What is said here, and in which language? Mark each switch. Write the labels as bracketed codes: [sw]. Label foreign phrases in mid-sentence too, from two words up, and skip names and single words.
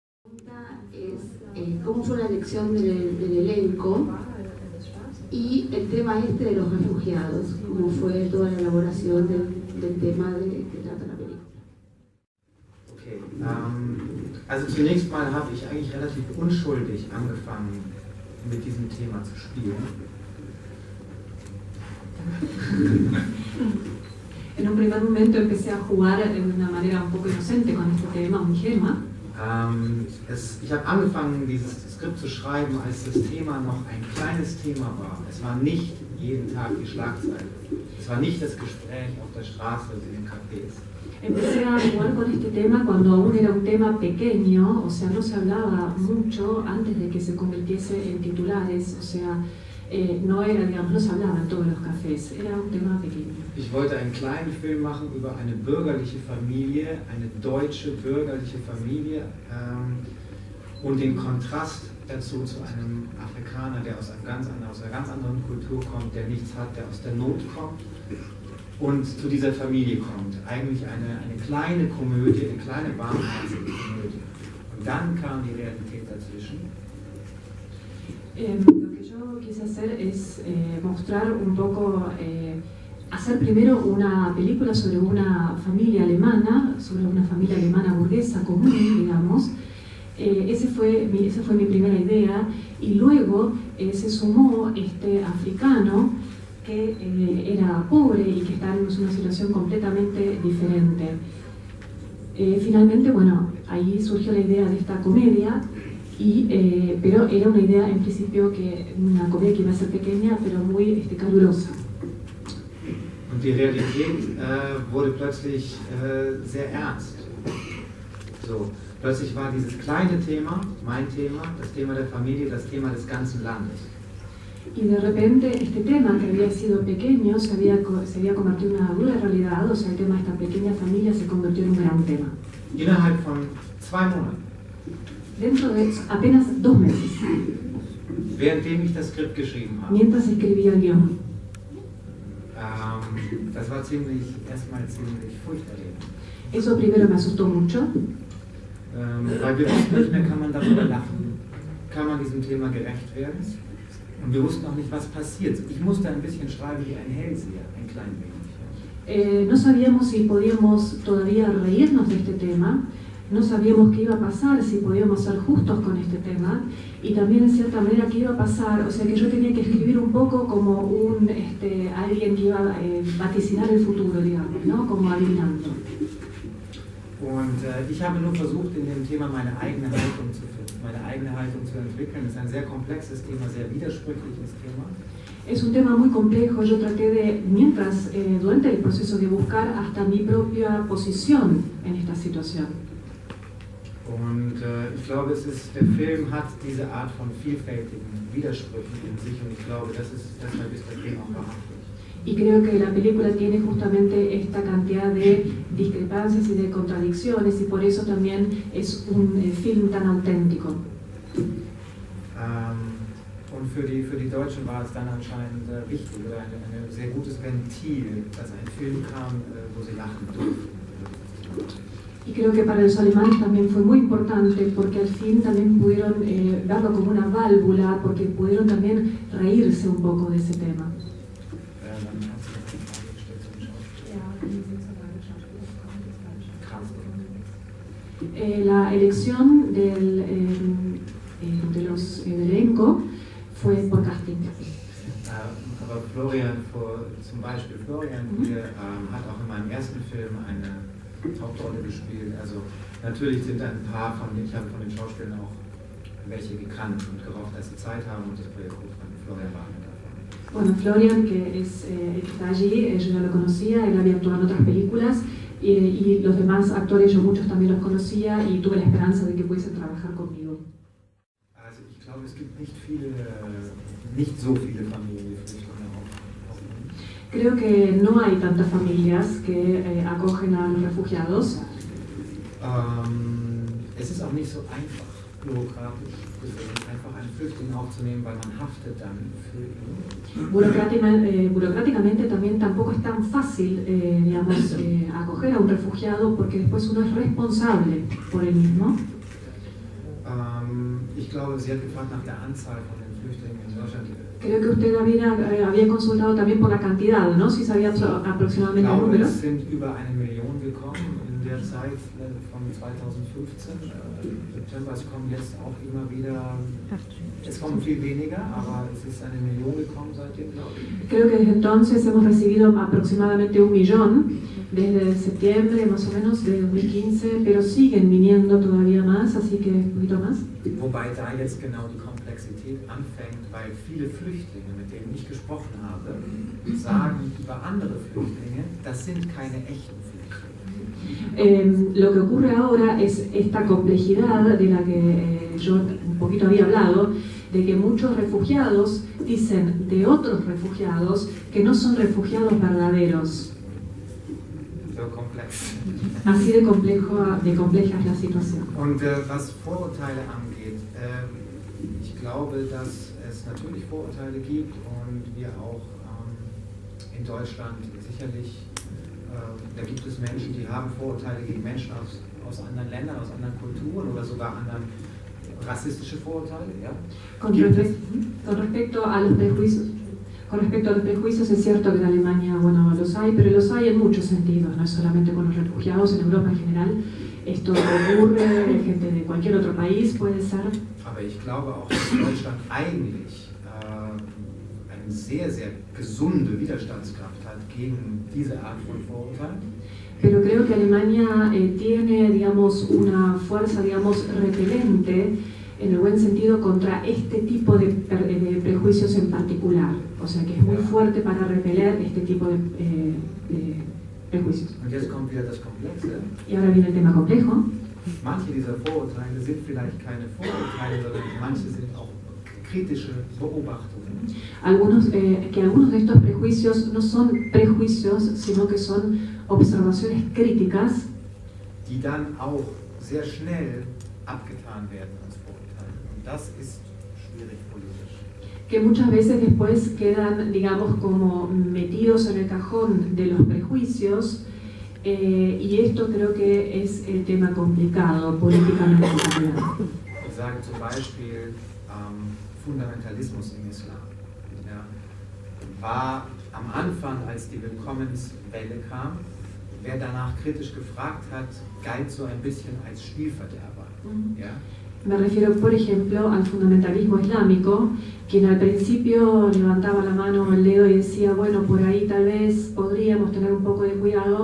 [es] Es cómo fue la elección del elenco y el tema este de los refugiados, cómo fue toda la elaboración del tema que trata la película. [de] Okay, also zunächst mal habe ich eigentlich relativ unschuldig angefangen, mit diesem Thema zu spielen. [es] En un primer momento empecé a jugar de una manera un poco inocente con este tema, ingenua. [de] Ich habe angefangen, dieses Skript zu schreiben, als das Thema noch ein kleines Thema war. Es war nicht jeden Tag die Schlagzeile. Es war nicht das Gespräch auf der Straße oder in den Cafés. [es] Empecé a jugar con este tema cuando aún era un tema pequeño, o sea, no se hablaba mucho antes de que se convirtiese en titulares, o sea, no era, digamos, no se hablaba en todos los cafés, era un tema pequeño. [de] Ich wollte einen kleinen Film machen über eine bürgerliche Familie, eine deutsche bürgerliche Familie und den Kontrast dazu zu einem Afrikaner, der aus einer ganz anderen Kultur kommt, der nichts hat, der aus der Not kommt und zu dieser Familie kommt. Eigentlich eine kleine Komödie, eine kleine warmherzige Komödie. Und dann kam die Realität dazwischen. [es] Lo que yo quise hacer es mostrar un poco, hacer primero una película sobre una familia alemana burguesa común, digamos. Esa fue mi primera idea, y luego se sumó este africano que era pobre y que está en una situación completamente diferente. Finalmente, bueno, ahí surgió la idea de esta comedia. Pero era una idea en principio que una comedia que iba a ser pequeña pero muy calurosa. [de] Und die Realität wurde plötzlich sehr ernst. So, plötzlich war dieses kleine Thema, mein Thema, das Thema der Familie, das Thema des ganzen Landes. [es] Y de repente este tema que había sido pequeño se había convertido en una dura realidad, o sea, el tema de esta pequeña familia se convirtió en un gran tema. [de] Innerhalb von 2 Monaten. [es] Dentro de apenas 2 meses. [de] Währenddem ich das Skript geschrieben habe. [es] Mientras escribía el guión. [de] Das war erstmal ziemlich furchterregend. [es] Eso primero me asustó mucho. [de] Weil wir wussten nicht mehr, kann man darüber lachen, kann man diesem Thema gerecht werden. Und wir wussten auch nicht, was passiert. Ich musste ein bisschen schreiben wie ein Hellseher, ein klein wenig. [es] No sabíamos si podíamos todavía reírnos de este tema. No sabíamos qué iba a pasar, si podíamos ser justos con este tema, y también en cierta manera qué iba a pasar, o sea que yo tenía que escribir un poco como alguien que iba a vaticinar el futuro, digamos, ¿no? Como adivinando. [de] Und ich habe nur versucht, in dem Thema meine eigene Haltung zu finden, meine eigene Haltung zu entwickeln. Es ist ein sehr komplexes Thema, sehr widersprüchliches Thema. [es] Es un tema muy complejo. Yo traté de, durante el proceso, de buscar hasta mi propia posición en esta situación. [de] Und ich glaube, der Film hat diese Art von vielfältigen Widersprüchen in sich, und ich glaube, deshalb ist der Film auch wahrhaftig. [es] Y creo que la película tiene justamente esta cantidad de discrepancias y de contradicciones, y por eso también es un film tan auténtico. [de] Und für die Deutschen war es dann anscheinend wichtig, oder ein sehr gutes Ventil, dass ein Film kam, wo sie lachen durften. [es] Y creo que para los alemanes también fue muy importante, porque al fin también pudieron verlo como una válvula, porque pudieron también reírse un poco de ese tema. La elección del elenco fue por casting. [de] Aber Florian, zum Beispiel Florian hat auch in meinem ersten Film eine Hauptrolle gespielt. Also natürlich sind ein paar ich habe von den Schauspielern auch welche gekannt und gehofft, dass sie Zeit haben, und das Projekt von Florian war einer davon. [es] Bueno, Florian, que es el que está allí, yo ya lo conocía, él había actuado en otras películas, y los demás actores yo muchos también los conocía, y tuve la esperanza de que pudiesen trabajar conmigo. [de] Also ich glaube, es gibt nicht so viele Familienflüchtlinge. [es] Creo que no hay tantas familias que acogen a los refugiados. [de] Es ist auch nicht so einfach, bürokratisch einfach einen Flüchtling aufzunehmen, weil man haftet dann für ihn. [es] Burocráticamente también tampoco es tan fácil, acoger a un refugiado, porque después uno es responsable por él mismo. [de] Ich glaube, sie hat gefragt nach der Anzahl von den Flüchtlingen in Deutschland. [es] Creo que usted había consultado también por la cantidad, ¿no? Si sabía aproximadamente el número. [de] Es sind über 1 Million gekommen in der Zeit von 2015. September, es kommen jetzt auch immer wieder, es kommen viel weniger, aber es ist 1 Million gekommen seitdem, glaube ich. [es] Creo que desde entonces hemos recibido aproximadamente 1 millón, desde septiembre más o menos de 2015, pero siguen viniendo todavía más, así que un poquito más. [de] Wobei da jetzt genau die Komplexität anfängt, weil viele Flüchtlinge, mit denen ich gesprochen habe, sagen über andere Flüchtlinge, das sind keine echten Flüchtlinge. [es] Lo que ocurre ahora es esta complejidad de la que yo un poquito había hablado, de que muchos refugiados dicen de otros refugiados que no son refugiados verdaderos. [de] So komplex. [es] Así de compleja es la situación. [de] Und was Vorurteile angeht, ich glaube, dass es natürlich Vorurteile gibt und wir auch in Deutschland sicherlich, da gibt es Menschen, die haben Vorurteile gegen Menschen aus anderen Ländern, aus anderen Kulturen oder sogar anderen rassistische Vorurteile. Ja? [es] Con respecto a los prejuicios, es cierto que en Alemania, bueno, los hay, pero los hay en muchos sentidos, no es solamente con los refugiados, en Europa en general. Esto ocurre, gente de cualquier otro país puede ser. [de] Aber ich glaube auch, dass Deutschland eigentlich eine sehr, sehr gesunde Widerstandskraft hat gegen diese Art von Vorurteilen. [es] Pero creo que Alemania tiene, digamos, una fuerza, digamos, repelente, en el buen sentido, contra este tipo de prejuicios en particular. O sea, que es muy fuerte para repeler este tipo de prejuicios. [de] Und jetzt kommt wieder das Komplexe. [es] Y ahora viene el tema complejo. [de] Manche dieser Vorurteile sind vielleicht keine Vorurteile, sondern manche sind auch kritische Beobachtungen. [es] Algunos de estos prejuicios no son prejuicios, sino que son observaciones críticas. [de] Die dann auch sehr schnell abgetan werden als Vorurteile. Und das ist schwierig politisch. [es] Que muchas veces después quedan, digamos, como metidos en el cajón de los prejuicios, y esto creo que es el tema complicado políticamente hablando. [de] Ich sage zum Beispiel Fundamentalismus im Islam. Ja, war am Anfang, als die Willkommenswelle kam, wer danach kritisch gefragt hat, galt so ein bisschen als Spielverderber. Ja? [es] Me refiero, por ejemplo, al fundamentalismo islámico, quien al principio levantaba la mano o el dedo y decía, bueno, por ahí tal vez podríamos tener un poco de cuidado.